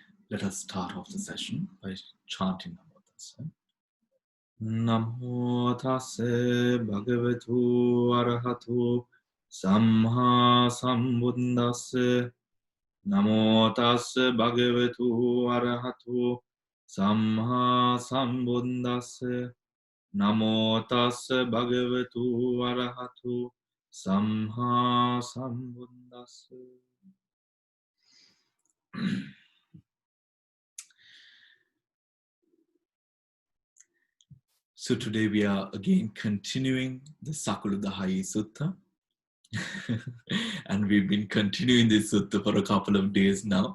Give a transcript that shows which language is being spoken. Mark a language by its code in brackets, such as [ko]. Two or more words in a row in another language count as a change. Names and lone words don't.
[en] Let us start off the session by chanting [pi] Namo Tassa. Namo Tassa Bhagavatu Arahatu Samma Sambuddhassa. Namo Tassa Bhagavatu Arahatu Samma Sambuddhassa. Namo Tassa Bhagavatu Arahatu Samma Sambuddhassa. [en] So today we are again continuing the Mahasakuludayi Sutta. And we've been continuing this sutta for a couple of days now.